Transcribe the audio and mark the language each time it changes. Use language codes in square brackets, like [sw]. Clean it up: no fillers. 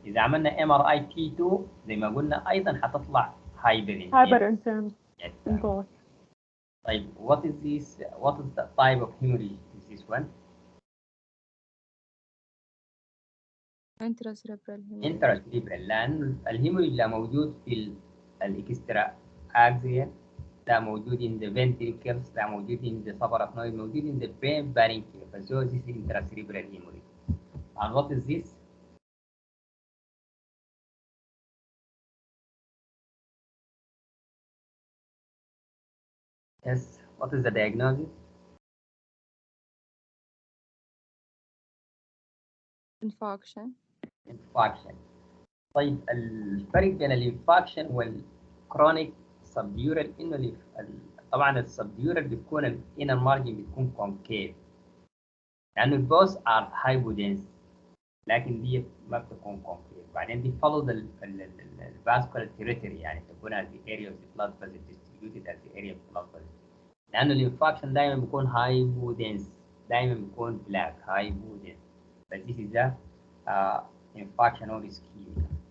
[ar] إذا عملنا MRI T2 زي ما قلنا أيضا حتطلع hyper intense. [en] Hyper intense. Yes. In both. [ar] طيب [en] what is this? What is the type of hemorrhage? Is this one? Intracerebral hemorrhage. [ar] Intracerebral لأن الهيموريج لا موجود في الإكسترا أكزيال لا موجود [en] in the ventricles [ar] لا موجود [en] in the subarachnoid [ar] موجود [en] in the brain parenchyma. So this is intracerebral hemorrhage. And what is this? Yes. What is the diagnosis? Infarction. Infarction. [ar] طيب الفرق بين الانفاكشن والكرونيك سبديورال انه طبعا السبديورال بتكون الانر مارجن بتكون كونكيف لانه البوث ار هايبودنس لكن دي ما بتكون كونكيف. بعدين دي [en] follow الفاسكولار territory [ar] يعني تكون [en] at the area of the blood vessel distributed at the area of the blood vessel [ar] لانه الانفاكشن دائما بيكون هايبودنس دائما بيكون بلاك هايبودنس. [en] but this is the infarction or ischemia.